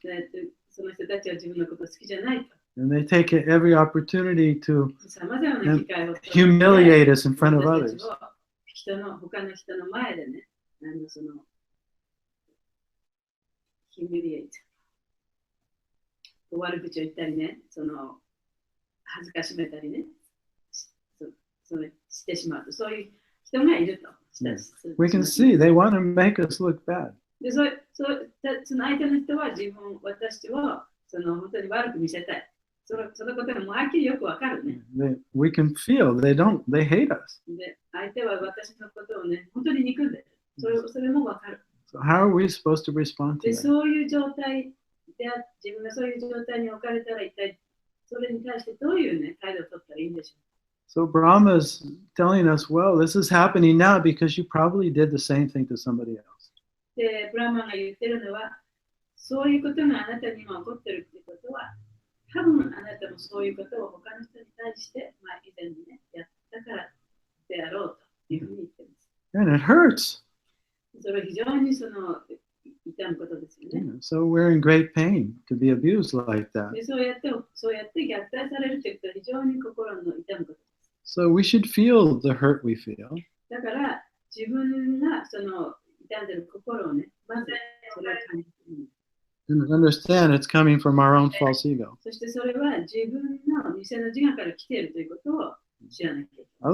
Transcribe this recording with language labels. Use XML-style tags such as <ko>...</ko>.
<ja>でその人たちは自分のこと好きじゃないと。</ja> <en>And they take every opportunity to</en> <ja>さまざまな機会を</ja> <en>humiliate us in front of</en> <ja>私</ja> <en>others.</en> <ja>たちを他の人の前でね、そのhumiliate、悪口を言ったりね、その恥ずかしめたりね、してしまうと、そういう人がいると。</ja> <en>We can see they want to make us look bad.</en> <ja>でその相手の人は私をその本当に悪く見せたい。そのことがもうはっきりよくわかるね。</ja> <en>We can feel they hate us.</en> <ja>で相手は私のことをね、本当に憎んでる。それもわかる。</ja> <en>So how are we supposed to respond to</en> <ja>で</ja> <en>that?</en> <ja>そういう状態で自分がそういう状態に置かれたら一体それに対してどういうね、態度を取ったらいいんでしょう。</ja> <en>So Brahma's telling us, well, this is happening now because you probably did the same thing to somebody else.</en> <ja>で、ブラマンが言ってるのは、そういうことがあなたにも起こってるってことは、多分あなたもそういうことを他の人に対して、まあ、以前にね、やったからであろうというふうに言ってます。</ja> <en>And it hurts.</en> <ja>それは非常にその痛むことですよね。</ja> <en>So we're in great pain to be abused like that.</en> <ja>でそうやって虐待されるということは非常に心の痛むことです。</ja> <en>So we should feel the hurt we feel.</en> <ja>だから自分がその痛んでる心をね、まずそれを感じてみる。</ja> <en>And understand it's coming from our own false ego.</en> <ja>そしてそれは自分の偽の自我から来ているということを知らなきゃいけない。</ja>